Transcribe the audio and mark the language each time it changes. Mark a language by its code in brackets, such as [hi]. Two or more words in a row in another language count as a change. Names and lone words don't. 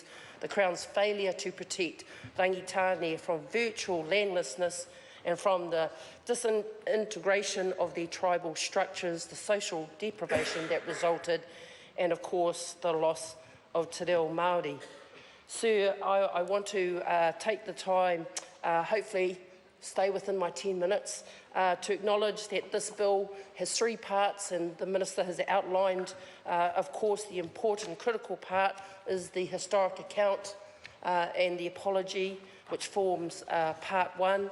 [en] The Crown's failure to protect Rangitāne from virtual landlessness and from the disintegration of their tribal structures, the social deprivation that resulted, and of course the loss of [mi] te reo Māori. [en] Sir, I want to take the time, hopefully stay within my 10 minutes, to acknowledge that this bill has 3 parts, and the Minister has outlined, of course, the important critical part is the historic account and the apology, which forms part 1.